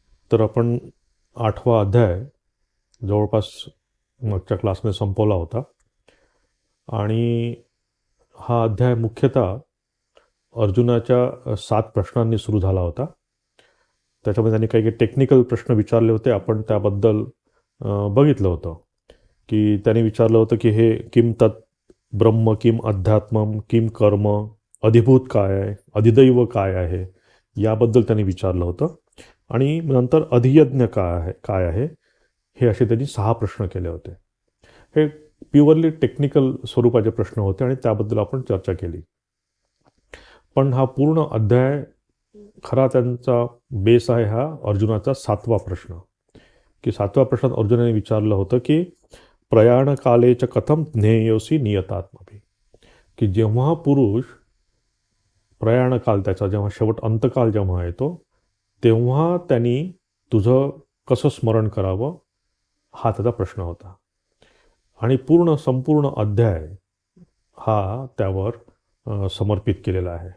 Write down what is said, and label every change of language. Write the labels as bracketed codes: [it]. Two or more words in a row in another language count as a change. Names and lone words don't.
[mr] तर आपण 8वा अध्याय जवळपास मागच्या क्लासमध्ये संपवला होता आणि हा अध्याय मुख्यतः अर्जुनाच्या 7 प्रश्नांनी सुरू झाला होता. त्याच्यामध्ये त्यांनी काही काही टेक्निकल प्रश्न विचारले होते. आपण त्याबद्दल बघितलं होतं की त्यांनी विचारलं होतं की हे [sa] किम तत् ब्रह्म, किम अध्यात्मम, किम कर्म, [mr] अधिभूत काय आहे, अधिदैव काय आहे, याबद्दल त्यांनी विचारलं होतं. आणि नंतर अधियज्ञ काय आहे हे असे त्यांनी 6 प्रश्न केले होते. हे [en] purely technical [mr] स्वरूपाचे प्रश्न होते आणि त्याबद्दल आपण चर्चा केली. पण हा पूर्ण अध्याय खरा त्यांचा बेस आहे हा अर्जुनाचा 7वा प्रश्न. की 7व्या प्रश्नात अर्जुनाने विचारलं होतं की [sa] प्रयाणकालेच कथम ज्ञेयोसी नियतात्मभी. [mr] की जेव्हा पुरुष प्रयाणकाल त्याचा जेव्हा शेवट अंतकाल जेव्हा येतो तेव्हा त्यांनी तुझं कसं स्मरण करावं हा त्याचा प्रश्न होता. आणि संपूर्ण अध्याय हा त्यावर समर्पित केलेला आहे.